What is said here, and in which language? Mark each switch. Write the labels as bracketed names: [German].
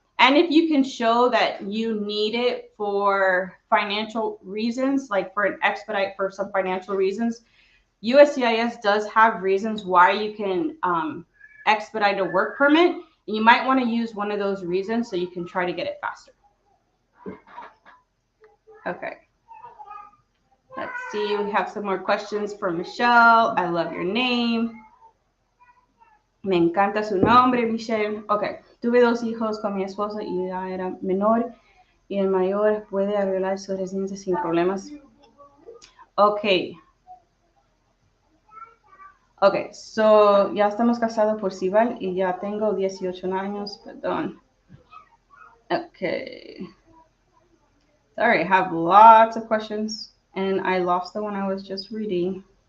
[English] And if you can show that you need it for financial reasons, like for an expedite for some financial reasons, USCIS does have reasons why you can expedite a work permit. And you might want to use one of those reasons so you can try to get it faster. Okay. Let's see. We have some more questions for Michelle. I love your name. [Spanish] Me encanta su nombre, [English] Michelle. [Spanish] Ok, tuve 2 hijos con mi esposa y ella era menor y el mayor puede arreglar su residencia sin problemas. Ok. Ok, so ya estamos casados por civil y ya tengo 18 años, perdón. [English] Ok. Sorry, I have lots of questions and I lost the one I was just reading.